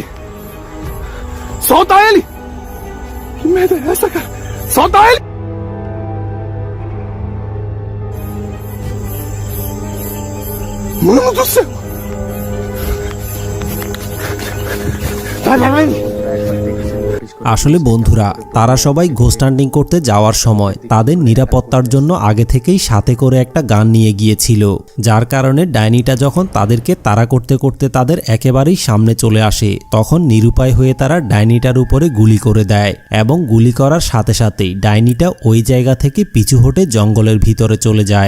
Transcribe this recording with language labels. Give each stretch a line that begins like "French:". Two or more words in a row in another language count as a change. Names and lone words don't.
Portuguese: Solta ele! Que merda é essa, cara? Solta ele! Mano do céu! Vai!
Bangla: আসলে বন্ধুরা, তারা সবাই
English: ghost hunting
Bangla: করতে যাওয়ার সময় তাদের নিরাপত্তার জন্য আগে থেকেই সাথে করে একটা গান নিয়ে গিয়েছিল, যার কারণে ডাইনিটা যখন তাদেরকে তাড়া করতে করতে তাদের একেবারেই সামনে চলে আসে, তখন নিরুপায় হয়ে তারা ডাইনিটার উপরে গুলি করে দেয় এবং গুলি করার সাথে সাথেই ডাইনিটা ওই জায়গা থেকে পিছু হটে জঙ্গলের ভিতরে চলে যায়।